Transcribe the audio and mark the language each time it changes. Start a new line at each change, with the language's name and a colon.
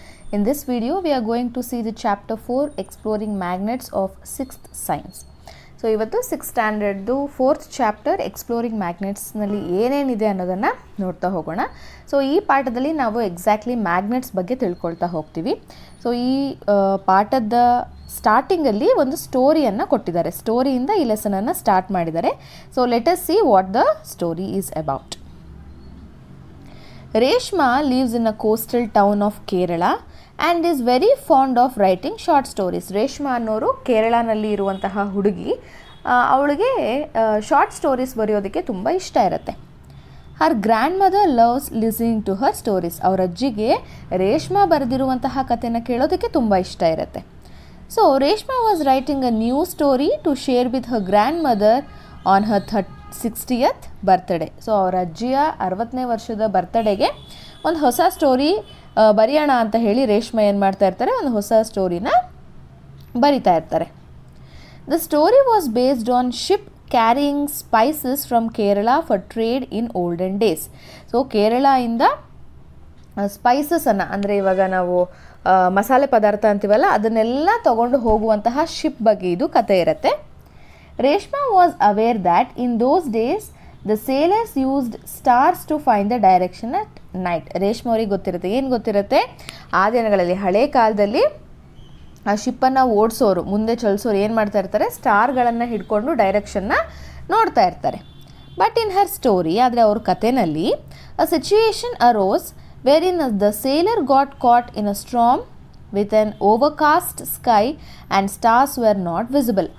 English: In this video, we are going to see the chapter 4 Exploring Magnets of 6th Science.
Kannada: So, ಇವತ್ತು 6th ಸ್ಟ್ಯಾಂಡರ್ಡ್ದು 4th chapter exploring ಮ್ಯಾಗ್ನೆಟ್ಸ್ನಲ್ಲಿ ಏನೇನಿದೆ ಅನ್ನೋದನ್ನು ನೋಡ್ತಾ ಹೋಗೋಣ. So ಈ ಪಾಠದಲ್ಲಿ ನಾವು ಎಕ್ಸಾಕ್ಟ್ಲಿ ಮ್ಯಾಗ್ನೆಟ್ಸ್ ಬಗ್ಗೆ ತಿಳ್ಕೊಳ್ತಾ ಹೋಗ್ತೀವಿ. ಸೊ ಈ ಪಾಠದ ಸ್ಟಾರ್ಟಿಂಗಲ್ಲಿ ಒಂದು ಸ್ಟೋರಿಯನ್ನು ಕೊಟ್ಟಿದ್ದಾರೆ. ಸ್ಟೋರಿಯಿಂದ ಈ ಲೆಸನನ್ನು ಸ್ಟಾರ್ಟ್ ಮಾಡಿದ್ದಾರೆ.
English: So let us see what the story is about. Reshma lives in a coastal town of Kerala and is very fond of writing short stories.
Kannada: Reshma ಅನ್ನೋರು ಕೇರಳನಲ್ಲಿ ಇರುವಂತಹ ಹುಡುಗಿ. ಅವಳಿಗೆ ಶಾರ್ಟ್ ಸ್ಟೋರೀಸ್ ಬರೆಯೋದಕ್ಕೆ ತುಂಬ ಇಷ್ಟ ಇರುತ್ತೆ.
English: Her grandmother loves listening to her stories.
Kannada: ಅವರ ಅಜ್ಜಿಗೆ ರೇಷ್ಮಾ ಬರೆದಿರುವಂತಹ ಕಥೆನ ಕೇಳೋದಕ್ಕೆ ತುಂಬ ಇಷ್ಟ ಇರುತ್ತೆ.
English: So Reshma was writing a new story to share with her grandmother on her 60th birthday.
Kannada: So ಅವರ ಅಜ್ಜಿಯ 60ನೇ ವರ್ಷದ ಬರ್ತ್ಡೇಗೆ ಒಂದು ಹೊಸ ಸ್ಟೋರಿ ಬರೆಯೋಣ ಅಂತ ಹೇಳಿ ರೇಷ್ಮಾ ಏನು ಮಾಡ್ತಾ ಇರ್ತಾರೆ, ಒಂದು ಹೊಸ ಸ್ಟೋರಿನ ಬರಿತಾ ಇರ್ತಾರೆ.
English: The story was based on ship carrying spices from Kerala for trade in olden days.
Kannada: So ಕೇರಳದಿಂದ ಸ್ಪೈಸಸನ್ನು, ಅಂದರೆ ಇವಾಗ ನಾವು ಮಸಾಲೆ ಪದಾರ್ಥ ಅಂತೀವಲ್ಲ, ಅದನ್ನೆಲ್ಲ ತಗೊಂಡು ಹೋಗುವಂತಹ ಶಿಪ್ ಬಗ್ಗೆ ಇದು ಕತೆ ಇರುತ್ತೆ.
English: Reshma was aware that in those days the sailors used stars to find the direction at night.
Kannada: Reshma ಅವರಿಗೆ ಗೊತ್ತಿರುತ್ತೆ, ಏನು ಗೊತ್ತಿರುತ್ತೆ, ಆ ದಿನಗಳಲ್ಲಿ ಹಳೆ ಕಾಲದಲ್ಲಿ ಆ ಶಿಪ್ಪನ್ನು ಓಡಿಸೋರು, ಮುಂದೆ ಚಲಿಸೋರು ಏನು ಮಾಡ್ತಾ ಇರ್ತಾರೆ, ಸ್ಟಾರ್ಗಳನ್ನು ಹಿಡ್ಕೊಂಡು ಡೈರೆಕ್ಷನ್ನ ನೋಡ್ತಾ ಇರ್ತಾರೆ.
English: but in her story,
Kannada: ಆದರೆ ಅವ್ರ ಕಥೆನಲ್ಲಿ
English: A situation arose where in the sailor got caught in a storm with an overcast sky and stars were not visible.